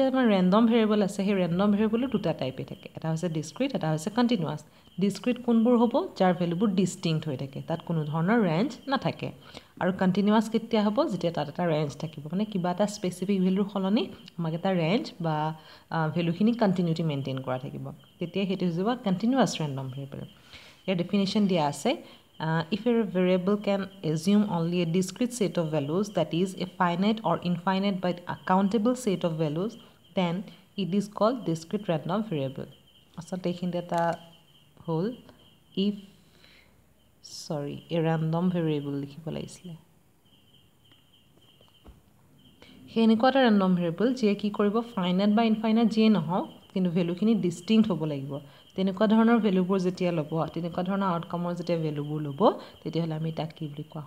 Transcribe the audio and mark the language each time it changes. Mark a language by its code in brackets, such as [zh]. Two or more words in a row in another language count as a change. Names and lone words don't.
[as] আমাৰ [en] random variable [as] আছে সেই ৰেণ্ডম ভেৰিয়েবলৰ দুটা টাইপে থাকে এটা হৈছে ডিস্ক্ৰিট এটা হৈছে কণ্টিনিউৱাছ ডিস্ক্ৰিট কোনবোৰ হ'ব যাৰ ভেলুবোৰ ডিষ্টিংক্ট হৈ থাকে তাত কোনো ধৰণৰ ৰেঞ্জ নাথাকে আৰু কণ্টিনিউৱাছ কেতিয়া হ'ব যেতিয়া তাত এটা ৰেঞ্জ থাকিব মানে কিবা এটা স্পেচিফিক ভেলুৰ সলনি আমাক এটা ৰেঞ্জ বা ভেলুখিনি কণ্টিনিউটি মেইনটেইন কৰা থাকিব তেতিয়া সেইটো হৈ যাব [en] continuous random variable [as] ইয়াৰ ডেফিনেশ্যন দিয়া আছে [en] if a variable can assume only a discrete set of values that is a finite or infinite but accountable set of values then it is called discrete random variable [as] আচলতে এইখিনিতে এটা হ'ল [en] if a random variable [as] লিখিব লাগিছিলে সেই এনেকুৱা এটা ৰেণ্ডম ভেৰিয়েবল যিয়ে কি কৰিব ফাইনাইট বা ইনফাইনাইট যিয়ে নহওক কিন্তু ভেলুখিনি ডিষ্টিংক্ট হ'ব লাগিব তেনেকুৱা ধৰণৰ ভেলুবোৰ যেতিয়া ল'ব তেনেকুৱা ধৰণৰ আউটকামৰ যেতিয়া ভেলুবোৰ ল'ব তেতিয়াহ'লে আমি তাক কি বুলি কোৱা